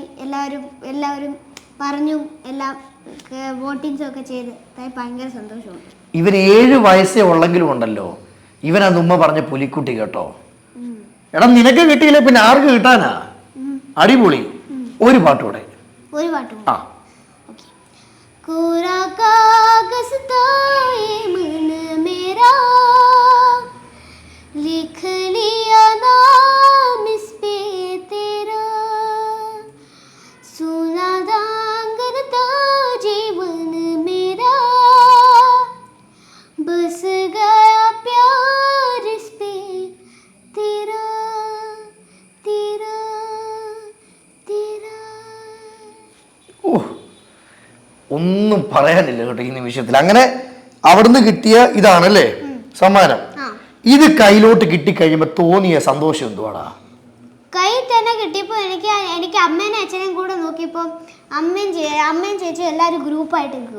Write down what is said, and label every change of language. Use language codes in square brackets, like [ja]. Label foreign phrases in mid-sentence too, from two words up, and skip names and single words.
[ml] എല്ലാവരും പറഞ്ഞു, എല്ലാം വോട്ടിങ്സും ഒക്കെ ചെയ്ത് ഭയങ്കര സന്തോഷമുണ്ട്. ഇവൻ 7 വയസ്സേ ഉള്ളെങ്കിലും ഉണ്ടല്ലോ, ഇവൻ അത് ഉമ്മ പറഞ്ഞ പുലിക്കുട്ടി കേട്ടോ. എടാ നിനക്ക് കിട്ടിയില്ല പിന്നെ ആർക്ക് കിട്ടാനാ? അടിപൊളി. ഒരു പാട്ടൂടെ. [hi] कोरा कागज था ये मन मेरा, लिख लिया नाम इस पे तेरा, सुना दांगन था जीवन मेरा, बस गया प्यार इस पे तेरा, तेरा, तेरा. [ml] ഒന്നും പറയാനില്ല കേട്ടോ ഈ നിമിഷത്തിൽ. അങ്ങനെ അവിടുന്ന് കിട്ടിയ ഇതാണല്ലേ സമ്മാനം. ഇത് കയ്യിലോട്ട് കിട്ടിക്കഴിയുമ്പോ തോന്നിയ സന്തോഷം എന്തുവാടാ? കൈ തന്നെ കിട്ടിയപ്പോ എനിക്ക് അമ്മേനെ അച്ഛനെയും കൂടെ നോക്കിയപ്പോ അമ്മയും ചേച്ചിയും എല്ലാരും ഗ്രൂപ്പായിട്ട് നിൽക്കുക.